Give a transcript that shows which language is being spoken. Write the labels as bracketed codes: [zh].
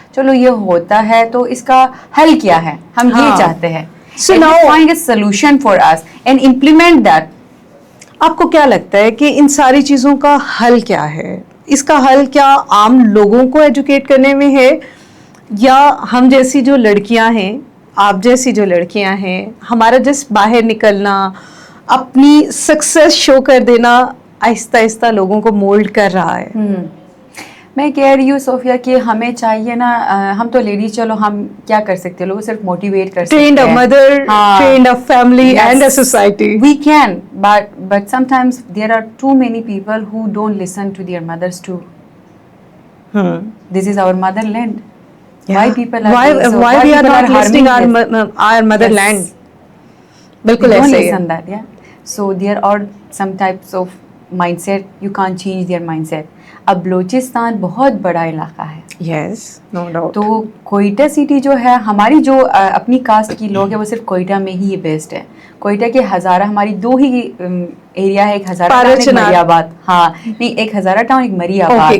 [ur] چلو یہ ہوتا ہے تو اس کا حل کیا ہے؟ ہم یہ چاہتے ہیں. [en] So now find a solution for us and implement that. [ur] آپ کو کیا لگتا ہے کہ ان ساری چیزوں کا حل کیا ہے؟ اس کا حل کیا عام لوگوں کو ایجوکیٹ کرنے میں ہے، یا ہم جیسی جو لڑکیاں ہیں، آپ جیسی جو لڑکیاں ہیں، ہمارا جس باہر نکلنا، اپنی سکسیس شو کر دینا آہستہ آہستہ لوگوں کو مولڈ کر رہا ہے؟ میں کہہ رہی ہوں صوفیہ کہ ہمیں چاہیے نا، ہم تو لیڈیز، چلو ہم کیا کر سکتے ہیں؟ لوگوں صرف موٹیویٹ کر سکتے ہیں. [en] Trained a mother, trained a family and a society. We can, but sometimes there are too many people who don't listen to their mothers too. This is our motherland. Why people are doing so? Why we are not listening our motherland? [ur] بالکل ایسے ہی ہے. [en] So there are some types of mindset, you can't change their mindset. [ur] اب بلوچستان بہت بڑا علاقہ ہے. [en] Yes, no doubt. [ur] تو Quetta city جو ہے، ہماری جو اپنی کاسٹ کی لوگ ہیں وہ صرف کوئٹہ میں ہی بیسڈ ہے. کوئٹہ کے ہزارہ، ہماری دو ہی ایریا ہے، ایک ہزارہ ٹاؤن، ایک مری آباد. ہاں نہیں، ایک ہزارہ ٹاؤن، ایک مری آباد.